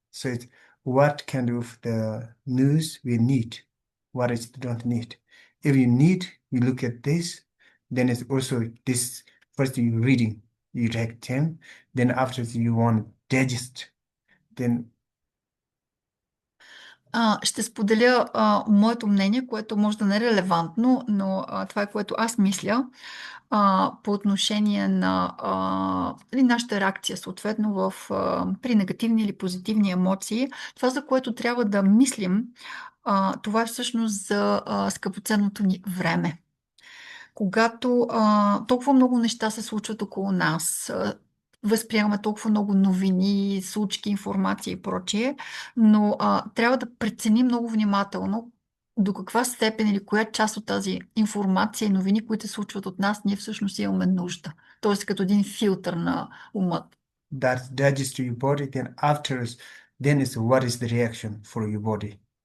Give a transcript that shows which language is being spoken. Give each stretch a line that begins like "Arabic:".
English: So it's what kind of the news we need, what is don't need. If you need, you look at this. Then it's also this, first you reading, you read them, then after you want to digest, then
Bulgarian: ще споделя моето мнение, което може да не е релевантно, но това е което аз мисля по отношение на нашата реакция, съответно при негативни или позитивни емоции. Това, за което трябва да мислим това е всъщност за скъпоценното ни време. Когато толкова много неща се случват около нас, възприемаме толкова много новини, случки, информация и прочие, но трябва да преценим много внимателно до каква степен или коя част от тази информация и новини, които се случват от нас, ние всъщност имаме нужда. Тоест като един филтър на ума.
English: That register your body, then afterwards, then is what is the reaction for your body.